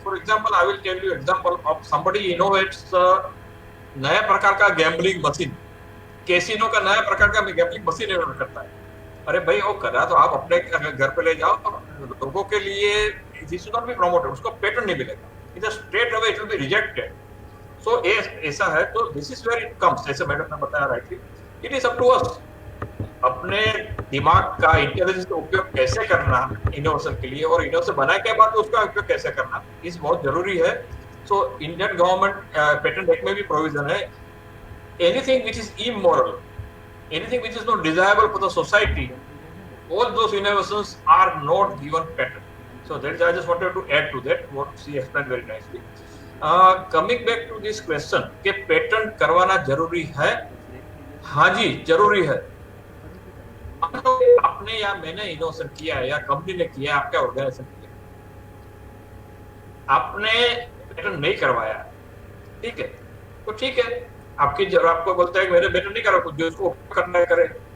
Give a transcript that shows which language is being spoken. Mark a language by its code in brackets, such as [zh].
[hi] For example, I will tell you example of somebody innovates नया प्रकार का gambling machine, casino का नया प्रकार का गैम्बलिंग मशीन इनोवेट करता है. अरे भाई, वो कर रहा तो आप अपने घर पे ले जाओ, लोगों के लिए [en] this should not be promoted, [hi] उसको पेटेंट नहीं मिलेगा. [en] It is straight away it will be rejected. [hi] So ऐसा है, तो [en] this is where it comes. [hi] जैसे मैडम ने बताया rightly, [en] it is up to us [hi] अपने दिमाग का इंटेलिजेंस का उपयोग कैसे करना इनोवेशन के लिए, और इनोवेशन बनाने के बाद उसका उपयोग कैसे करना, इस बहुत जरूरी है. So Indian government patent act में भी प्रोविजन है, [en] Anything which is immoral, anything which is not desirable for the society, all those innovations are not given patent. So that I just wanted to add to that what she explained very nicely. Coming back to this question [hi] कि patent करवाना जरूरी है. हाँ जी, जरूरी है. आपने या मैंने इनोवेशन किया है, या कंपनी ने किया है, आपका ऑर्गेनाइजेशन किया, आपने पेटेंट नहीं करवाया, ठीक है, तो ठीक है, आपको बोलता है कि मेरे पेटेंट नहीं करा, कुछ जो उसको करना है करे.